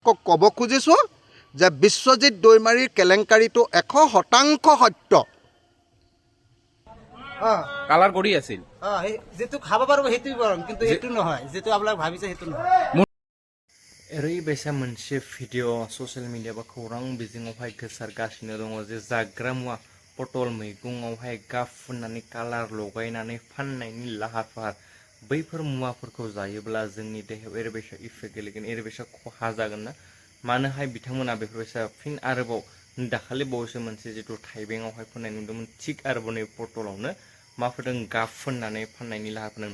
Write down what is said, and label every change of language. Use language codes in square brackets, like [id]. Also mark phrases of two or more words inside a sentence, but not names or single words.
[as] ক'ব খুজিছোঁ যে বিশ্বজিৎ দৈমাৰীৰ কেলেংকাৰীটো 100% সত্য। কালাৰ কৰি আছিল যেটো খাব পারবো সেইটোই বরং, কিন্তু এইটো নহয় যেটো আপোনাক ভাবিছে সেইটো নহয়। [brx] ओरैबायसा मोनसे भिडिअ ससियेल मिडिया बा खौरां बिजोङावहाय गोसारगासिनो दङ जे जाग्रा मुवा पटल मैगङावहाय गाब फुननानै कालार लगायनानै फाननायनि लाहार फाहार। बैफोर मुवाफोरखौ जायोब्ला जोंनि देहायाव ओरैबायसा इफेक्ट गोलैगोन, ओरैबायसा खहा जागोन ना मानोहाय बिथांमोना बेफोरबायसा फिन आरोबाव दाखालि बावैसो मोनसे जिथु थाइबेंआवहाय फोननाय नुदोंमोन, थिग आरोबाव नै पटलावनो माफोरदों गाब फुननानै फाननायनि लाहार फाहार।